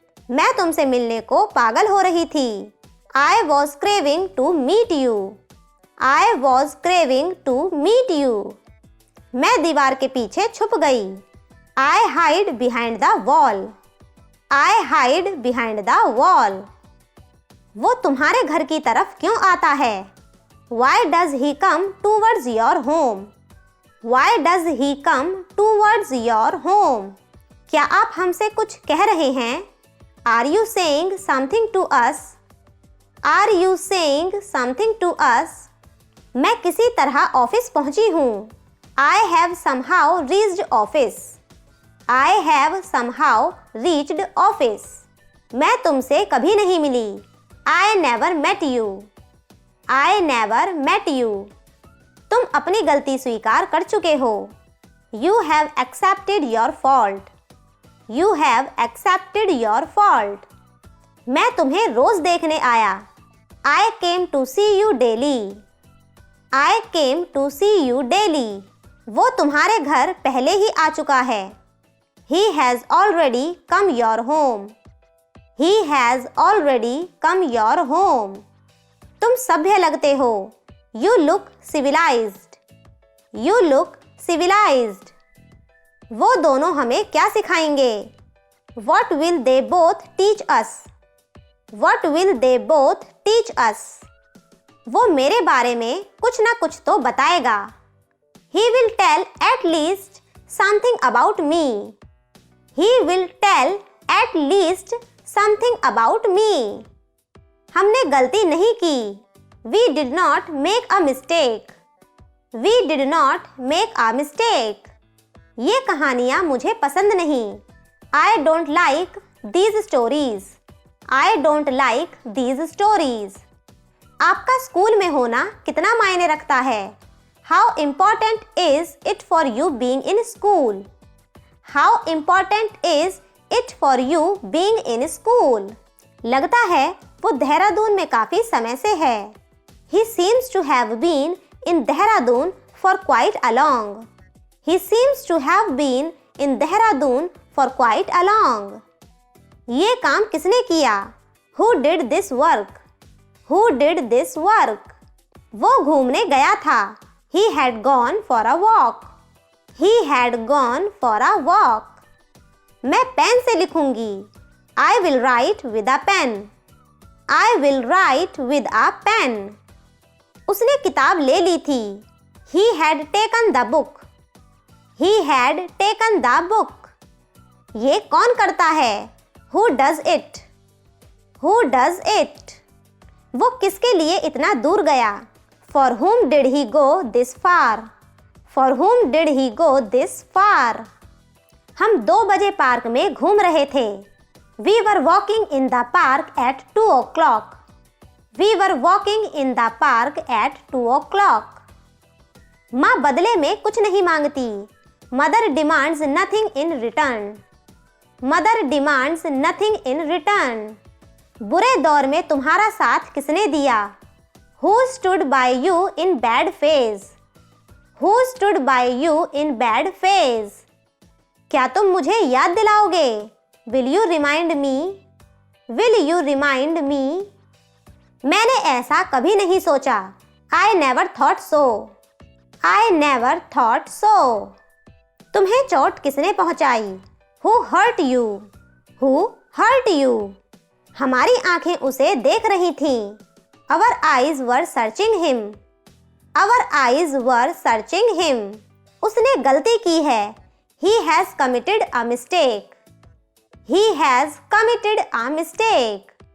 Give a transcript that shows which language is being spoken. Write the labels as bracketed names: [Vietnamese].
[Hindi] मैं तुमसे मिलने को पागल हो रही थी. [English] I was craving to meet you. I was craving to meet you. [Hindi] मैं दीवार के पीछे छुप गई. [English] I hide behind the wall. I hide behind the wall. [Hindi] वो तुम्हारे घर की तरफ क्यों आता है? [English] Why does he come towards your home? Why does he come towards your home? [Hindi] क्या आप हमसे कुछ कह रहे हैं? [English] Are you saying something to us? Are you saying something to us? [Hindi] मैं किसी तरह ऑफिस पहुंची हूँ. [English] I have somehow reached office. I have somehow reached office. [Hindi] मैं तुमसे कभी नहीं मिली. [English] I never met you. I never met you. [Hindi] तुम अपनी गलती स्वीकार कर चुके हो. [English] You have accepted your fault. You have accepted your fault. [Hindi] मैं तुम्हें रोज देखने आया. [English] I came to see you daily. I came to see you daily. [Hindi] वो तुम्हारे घर पहले ही आ चुका है. [English] He has already come your home. He has already come your home. [Hindi] तुम सभ्य लगते हो. [English] You look civilized. You look civilized. [Hindi] वो दोनों हमें क्या सिखाएंगे? [English] What will they both teach us? What will they both teach us? [Hindi] वो मेरे बारे में कुछ ना कुछ तो बताएगा. [English] He will tell at least something about me. He will tell at least something about me. [Hindi] हमने गलती नहीं की. [English] We did not make a mistake. We did not make a mistake. [Hindi] ये कहानियाँ मुझे पसंद नहीं. [English] I don't like these stories. I don't like these stories. [Hindi] आपका स्कूल में होना कितना मायने रखता है? [English] How important is it for you being in school? How important is it for you being in school? [Hindi] लगता है वो देहरादून में काफी समय से है. [English] He seems to have been in Dehradun for quite a long. He seems to have been in Dehradun for quite a long. [Hindi] ये काम किसने किया? [English] Who did this work? Who did this work? [Hindi] वो घूमने गया था. [English] He had gone for a walk. He had gone for a walk. [Hindi] मैं pen से लिखूंगी. [English] I will write with a pen. I will write with a pen. [Hindi] उसने किताब ले ली थी. [English] He had taken the book. He had taken the book. [Hindi] ये कौन करता है? [English] Who does it? Who does it? [Hindi] वो किसके लिए इतना दूर गया? [English] For whom did he go this far? For whom did he go this far? [Hindi] हम 2 बजे पार्क में घूम रहे थे. [English] We were walking in the park at 2 o'clock. We were walking in the park at 2 o'clock. [Hindi] माँ बदले में कुछ नहीं मांगती. [English] Mother demands nothing in return. Mother demands nothing in return. [Hindi] बुरे दौर में तुम्हारा साथ किसने दिया? [English] Who stood by you in bad phase? Who stood by you in bad phase? [Hindi] क्या तुम मुझे याद दिलाओगे? [English] Will you remind me? Will you remind me? [Hindi] मैंने ऐसा कभी नहीं सोचा. [English] I never thought so. I never thought so. [Hindi] तुम्हें चोट किसने पहुंचाई? [English] Who hurt you? Who hurt you? [Hindi] हमारी आंखें उसे देख रही थीं. [English] Our eyes were searching him. Our eyes were searching him. [Hindi] उसने गलती की है. [English] He has committed a mistake. He has committed a mistake.